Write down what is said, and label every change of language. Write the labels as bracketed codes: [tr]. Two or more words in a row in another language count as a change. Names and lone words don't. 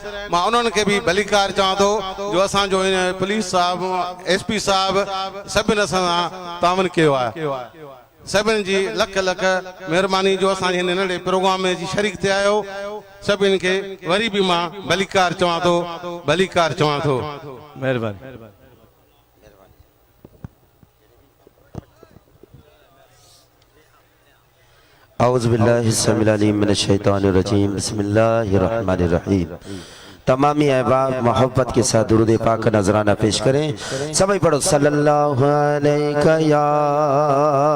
[sd] मां उन्हनि खे बि भलीकार चवां थो जो असांजो पुलिस साहब, एसपी साहब सभिनि असां सां तावन कयो आहे। सभिनि जी लख लख महिरबानी जो असांजे हिन नंढे प्रोग्राम में जी शरीक थिया आहियो। सभिनि खे वरी बि मां भलीकार चवां थो, भलीकार चवां थो। महिरबानी। [ar] أعوذ بالله السميع العليم من الشيطان الرجيم. بسم الله الرحمن الرحيم. [ur] تمامی احباب محبت کے ساتھ درود پاک نذرانہ پیش کریں. سبھی پڑھو [ar] صلى الله عليه يا